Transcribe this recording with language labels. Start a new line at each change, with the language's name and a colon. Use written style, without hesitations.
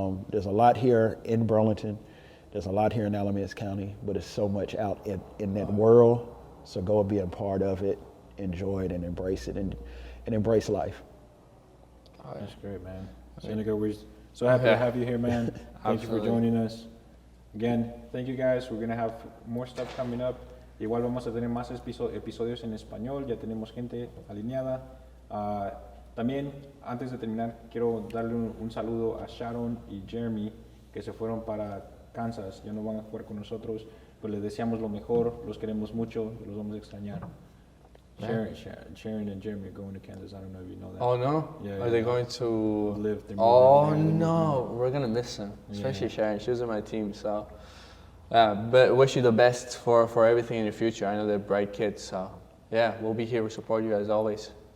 English: There's a lot here in Burlington. There's a lot here in Alamance County, but there's so much out in that world. So go and be a part of it, enjoy it, and embrace it, and embrace life. That's great, man. Seneca, we're so happy to have you here, man. Thank you for joining us. Again, thank you guys. We're going to have more stuff coming up.
Spanish: Igual vamos a tener más episodios en español, ya tenemos gente alineada. También, antes de terminar, quiero darle un saludo a Sharon y Jeremy, que se fueron para Kansas, ya no van a jugar con nosotros, pero les deseamos lo mejor, los queremos mucho, los vamos a extrañar.
English: Sharon and Jeremy are going to Kansas, I don't know if you know that. Oh no? Yeah, Are they going to live? Oh no, we're going to miss them, especially Sharon. She was on my team, so But wish you the best for everything in the future. I know they're bright kids, so yeah, we'll be here to support you as always.